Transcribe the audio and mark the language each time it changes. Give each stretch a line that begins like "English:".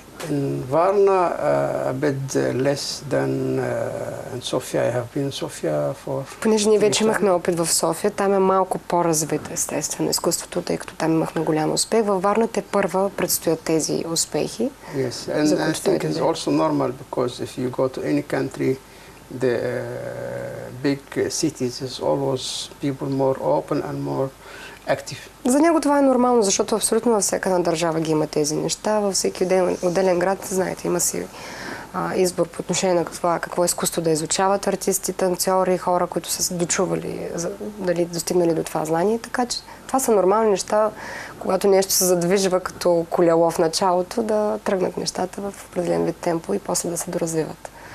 English: In Varna, a bit less than in Sofia. I have been in Sofia for...
Bulgarian: Понеже ние вече имахме опит в София, там е малко по-развито естествено изкуството, тъй като там имахме голям успех. Във Варна те първа предстоят тези успехи.
English: Yes, and I think it's also normal because if you go to any country, the big cities is always people more open and more active.
Bulgarian: За него това е нормално, защото абсолютно във всяка една държава ги има тези неща. Във всеки отделен град, знаете, има си избор по отношение на това какво изкуство да изучават артисти, танцори, хора, които са се дочували, дали достигнали до това знание. Така че това са нормални неща, когато нещо се задвижва като колело в началото, да тръгнат нещата в определен вид темпо и после да се доразвиват.